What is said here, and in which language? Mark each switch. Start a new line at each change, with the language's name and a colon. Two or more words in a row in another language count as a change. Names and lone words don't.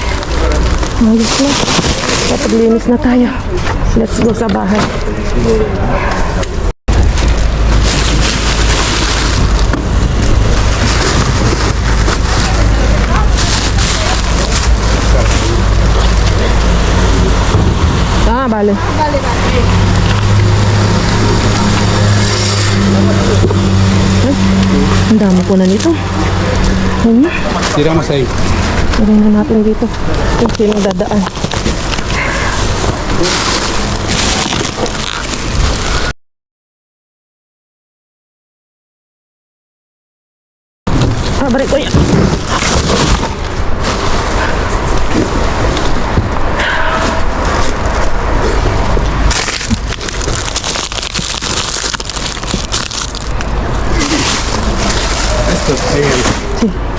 Filipino: Ayos na. Papaglinis na tayo.
English: Let's go
Filipino: sa bahay. Bale. Ang dami po na nito.
Spanish: Tira mas ahí.
Filipino: Tingnan na natin dito kung sino dadaan. Balik ko yan. Sí.